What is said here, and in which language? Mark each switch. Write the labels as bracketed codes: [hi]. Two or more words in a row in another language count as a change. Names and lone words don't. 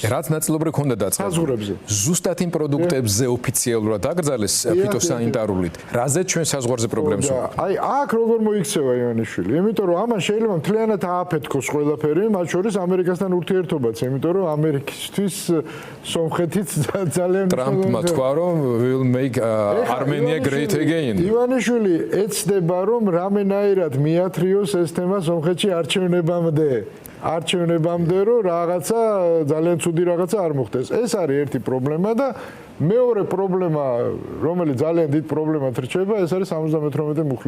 [ka] რაც ნაწილობრივ ქონდა დაწყებული ზუსტად იმ პროდუქტებზე ოფიციალურად აკრძალეს ფიტოსანიტარულით რაზეც ჩვენ საზღვარზე პრობლემას ვუყურებთ აი აქ როგორ მოიქცევა ივანიშვილი იმიტომ რომ ამან შეიძლება მთლიანად ააფეთქოს ყველაფერი მათ შორის ამერიკასთან ურთიერთობაც იმიტომ რომ ამერიკისთვის სომხეთიც ძალიან ტრამპმა თქვა რომ [en] will make Armenia great again [ka] ივანიშვილი ეცდება რომ რამენაირად მიათრიოს ეს თემა სომხეთში არჩევნებამდე რომ რაღაცა ძალიან ცუდი რაღაცა არ მოხდეს. ეს არის ერთი პრობლემა და მეორე პრობლემა, რომელიც ძალიან დიდ პრობლემად რჩება, ეს არის 78 მუხლი.